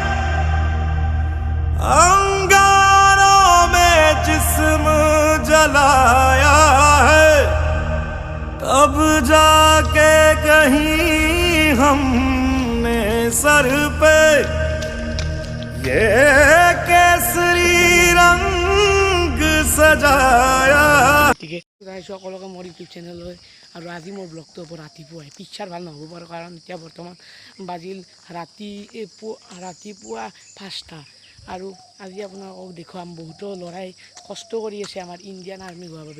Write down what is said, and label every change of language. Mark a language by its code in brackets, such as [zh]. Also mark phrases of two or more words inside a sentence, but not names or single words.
[hi] अंगारों में जिस्म जलाया है, तब जाके कहीं हमने सर पे ये केसरी रंग सजाया। [as] সকলোকে মোৰ ইউটিউব চেনেললৈ আৰু আজি মোৰ ব্লগটো হ'ব ৰাতিপুৱাই। পিকচাৰ ভাল নহ'ব পাৰে কাৰণ এতিয়া বৰ্তমান বাজিল ৰাতিপুৱা 5টা আৰু আজি আপোনালোকক দেখুৱাম বহুতো ল'ৰাই কষ্ট কৰি আছে আমাৰ [en] Indian army [as] হোৱাৰ বাবে।